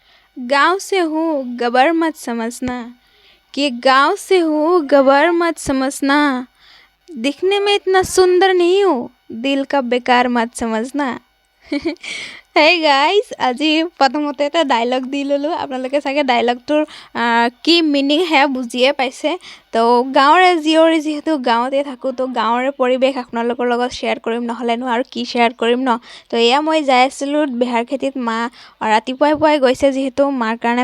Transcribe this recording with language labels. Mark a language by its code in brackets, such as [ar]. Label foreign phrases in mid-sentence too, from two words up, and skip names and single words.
[hi] गाँव से हूँ गबर मत समझना कि गाँव से हूँ गबर मत समझना दिखने में इतना सुंदर नहीं हूँ दिल का बेकार मत समझना। [en] hey guys [as] আজি প্ৰথমতে এটা ডায়লগ দি ল'লোঁ আপোনালোকে চাগে ডায়লগটোৰ কি মিনিং সেয়া বুজিয়ে পাইছে তো গাঁৱৰে জীয়ৰী যিহেতু গাঁৱতে থাকোঁ তো গাঁৱৰে পৰিৱেশ আপোনালোকৰ লগত শ্বেয়াৰ কৰিম নহ'লেনো আৰু কি শ্বেয়াৰ কৰিম ন তো এয়া মই যাই আছিলোঁ বেহাৰ খেতিত মা ৰাতিপুৱাই পুৱাই গৈছে যিহেতু মাৰ কাৰণে